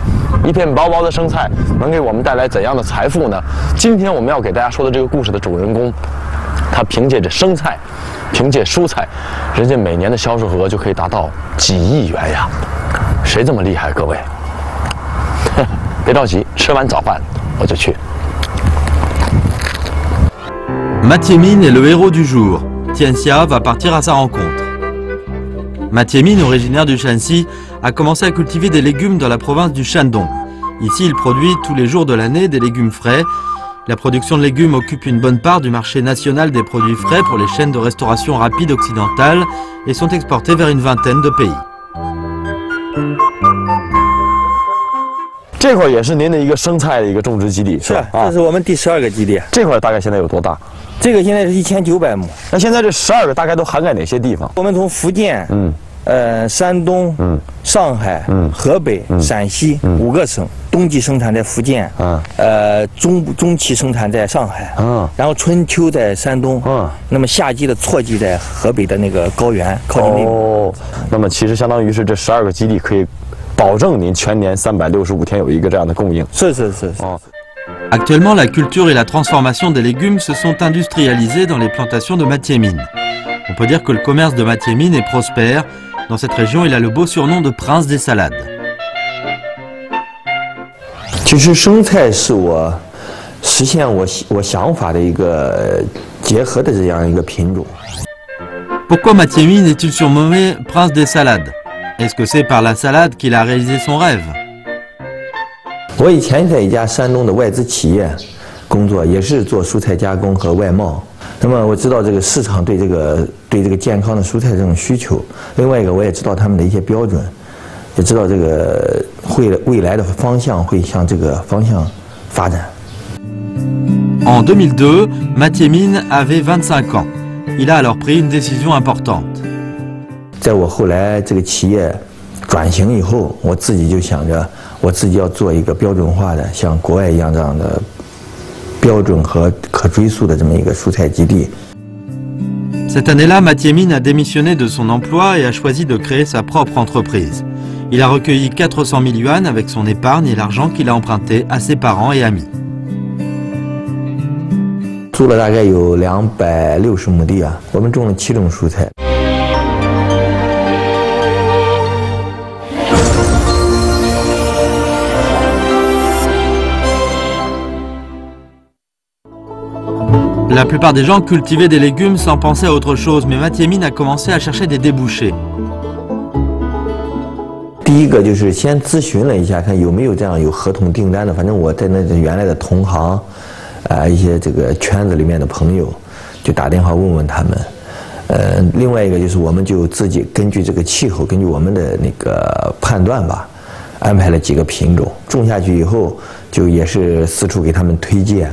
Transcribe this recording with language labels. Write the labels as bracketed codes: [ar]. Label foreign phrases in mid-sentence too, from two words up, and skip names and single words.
[zh] 一片薄薄的生菜能给我们带来怎样的财富呢？今天我们要给大家说的这个故事的主人公，他凭借着生菜，凭借蔬菜，人家每年的销售额就可以达到几亿元呀！谁这么厉害？各位，别着急，吃完早饭我就去。 [fr] Mathieu Mine est le héros du jour. Tianxia va partir à sa rencontre. Mathieu Mine, originaire du Shanxi, a commencé à cultiver des légumes dans la province du Shandong. Ici, il produit tous les jours de l'année des légumes frais. La production de légumes occupe une bonne part du marché national des produits frais pour les chaînes de restauration rapide occidentales et sont exportés vers une vingtaine de pays. [zh] 这块也是您的一个生菜的一个种植基地，是吧？这是我们第12个基地。这块大概现在有多大？这个现在是1900亩。那现在这12个大概都涵盖哪些地方？我们从福建、山东、上海、河北、陕西5个省，冬季生产在福建，中期生产在上海，然后春秋在山东，那么夏季的错季在河北的那个高原靠近内蒙。那么其实相当于是这12个基地可以保证您全年365天有一个这样的供应。是。 [fr] Actuellement, la culture et la transformation des légumes se sont industrialisées dans les plantations de Mathieu Mine. On peut dire que le commerce de Mathieu Mine est prospère. Dans cette région, il a le beau surnom de prince des salades. [zh] 其实生菜是我实现我想法的一个结合的这样一个品种。 [fr] Pourquoi Mathieu Mine est-il surnommé prince des salades? Est-ce que c'est par la salade qu'il a réalisé son rêve? [zh] 我以前在一家山东的外资企业工作，也是做蔬菜加工和外贸。那么我知道这个市场对这个健康的蔬菜这种需求。另外一个，我也知道他们的一些标准，也知道这个未来的方向会向这个方向发展。 [fr] En 2002, Mathieu Mine avait 25 ans. Il a alors pris une décision importante. [zh] 在我后来这个企业转型以后，我自己就想着，我自己要做一个标准化的，像国外一样这样的标准和可追溯的这么一个蔬菜基地。 [fr] Cette année-là, Mathieu Mine a démissionné de son emploi et a choisi de créer sa propre entreprise. Il a recueilli 400 000 yuan avec son épargne et l'argent qu'il a emprunté à ses parents et amis. [zh] 租了大概有260亩地啊，我们种了7种蔬菜。 [fr] La plupart des gens cultivaient des légumes sans penser à autre chose, mais Mathieu Mine a commencé à chercher des débouchés. [zh] 第一个就是先咨询了一下，看有没有这样有合同订单的。反正我在那原来的同行，一些这个圈子里面的朋友，就打电话问问他们。另外一个就是我们就自己根据这个气候，根据我们的那个判断吧，安排了几个品种，种下去以后，就也是四处给他们推荐。